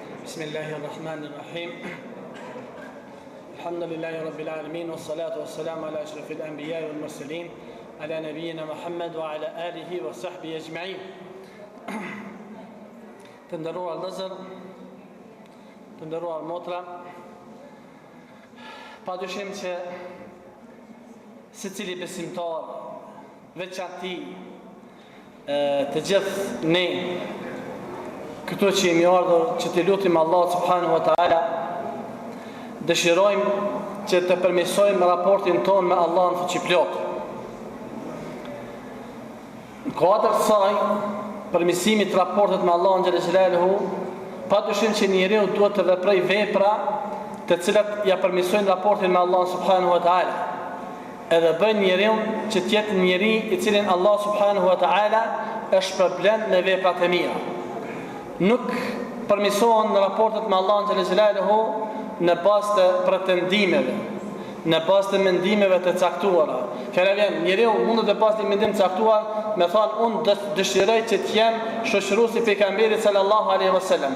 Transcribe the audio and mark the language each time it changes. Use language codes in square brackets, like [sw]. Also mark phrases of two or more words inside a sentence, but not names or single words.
[ar] بسم الله الرحمن الرحيم الحمد لله رب العالمين والصلاة والسلام على أشرف الأنبياء والمرسلين على نبينا محمد وعلى آله وصحبه أجمعين. [sq] Të nderuar vëllezër, të nderuar motra, padyshim që secili besimtar, veçanti të gjithë ne këto që jemi ardhur që të lutim Allah [ar] سبحانه وتعالى, [sq] dëshirojmë që të përmirësojmë raportin tonë me Allahun fuqiplot. Në kuadër të saj, përmirësimit raportet me Allahun [ar] جل جلاله, [sq] padyshim që njeriu duhet të veprojë vepra të cilat ja përmirësojnë raportin me Allahun [ar] سبحانه وتعالى. [sq] Edhe bën njeriu që të jetë njeri i cilin Allah [ar] سبحانه وتعالى [sq] është shpërblen me veprat e mira. Nuk përmirësohen raportet me Allahun [ar] جل جلاله [sq] në bazë të pretendimeve, në bazë të mendimeve të caktuara. Fjala vjen, njeriu mund të pasë një mendim të caktuar, me thonë unë dëshiroj që të jem shoqëruesi i pejgamberit [ar] صلى الله عليه وسلم.